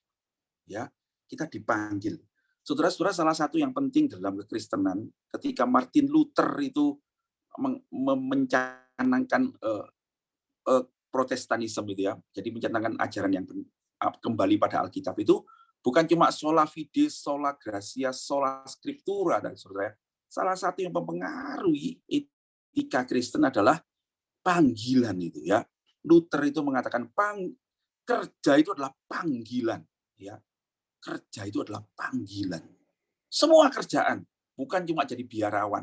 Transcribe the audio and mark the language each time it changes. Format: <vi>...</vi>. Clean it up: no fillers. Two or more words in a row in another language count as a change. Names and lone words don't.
<id>Ya, kita dipanggil. Saudara-saudara, salah satu yang penting dalam kekristenan ketika Martin Luther itu mencanangkan Protestanisme itu ya. Jadi mencanangkan ajaran yang kembali pada Alkitab itu bukan cuma</id> <la>sola fide, sola gratia, sola scriptura,</la> <id>dan saudara. Salah satu yang mempengaruhi etika Kristen adalah panggilan itu ya. Luther itu mengatakan kerja itu adalah panggilan ya. Kerja itu adalah panggilan. Semua kerjaan, bukan cuma jadi biarawan.</id>